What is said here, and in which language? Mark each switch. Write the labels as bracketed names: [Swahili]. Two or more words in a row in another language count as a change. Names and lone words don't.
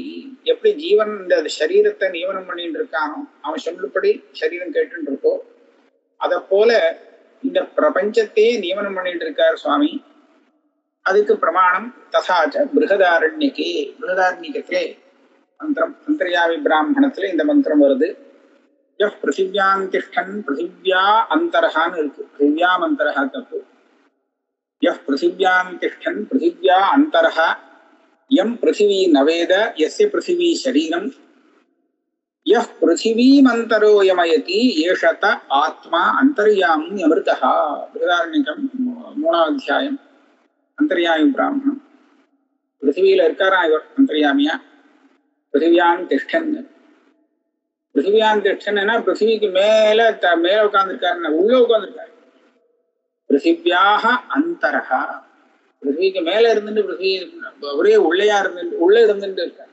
[Tamil] எப்படி ஜீவன் இந்த சரீரத்தை நியமனம் பண்ணிட்டு இருக்கானோ, அவன் சொல்லுபடி சரீரம் கேட்டு இருக்கோ, அத போல இந்த பிரபஞ்சத்தையே நியமனம் பண்ணிட்டு இருக்கார் சுவாமி. அதுக்கு பிரமாணம் தசாச்ச பிருகதாரண்யக்கே, பிருகதாரண்யத்திலே மந்திரம் அந்தர்யாமி பிராமணத்துல இந்த மந்திரம் வருது. எஃப் [Sanskrit] पृथिव्यांतिष्ठन् पृथिव्या अन्तरः [Tamil] இருக்கு. [Sanskrit] पृथिव्याम् अन्तरः [Tamil] தப்பு. [Sanskrit] यः पृथिव्यां तिष्ठन् पृथिव्या अन्तरः यं पृथिवी नवेद यस्य पृथिवी शरीरं यः पृथिवीमन्तरो यमयति एष त आत्मा अन्तर्यामी अमृतः. [Tamil] बृहदारण्यकं 3வது அத்தியாயம் அந்தர்யாமி பிராமணம். பிருத்திவியில இருக்காரா இவர் அந்தர்யாமியா? [Sanskrit] पृथिव्यां तिष्ठन्, [Tamil] பிருத்திவியான் திஷ்டன்னா பிருத்திவிக்கு மேல உட்கார்ந்துருக்காரு, உள்ள உட்கார்ந்துருக்காரு. [Sanskrit] पृथिव्या अन्तरः, [Tamil] பிருத்திவிக்கு மேல இருந்துட்டு பிருத்திவி ஒரே உள்ளையா இருந்துட்டு உள்ள இருந்துட்டு இருக்காரு.